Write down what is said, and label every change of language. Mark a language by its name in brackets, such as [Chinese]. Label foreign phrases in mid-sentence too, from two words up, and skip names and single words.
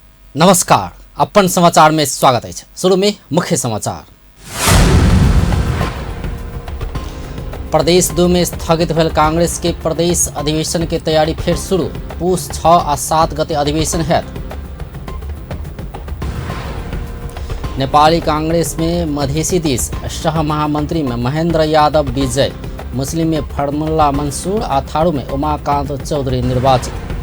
[Maithili] नमस्कार, अपन समाचार में स्वागत है। शुरू में मुख्य समाचार। प्रदेश 2 में स्थगित भेल कांग्रेस के प्रदेश अधिवेशन के तैयारी फिर शुरू। पूस 6 आ 7 गते अधिवेशन हैत। नेपाली कांग्रेस में मधेसी दिस सह महामंत्री में महेंद्र यादव विजय। मुस्लिम में फर्मुल्ला मंसूर आ थारू में उमाकांत चौधरी निर्वाचित।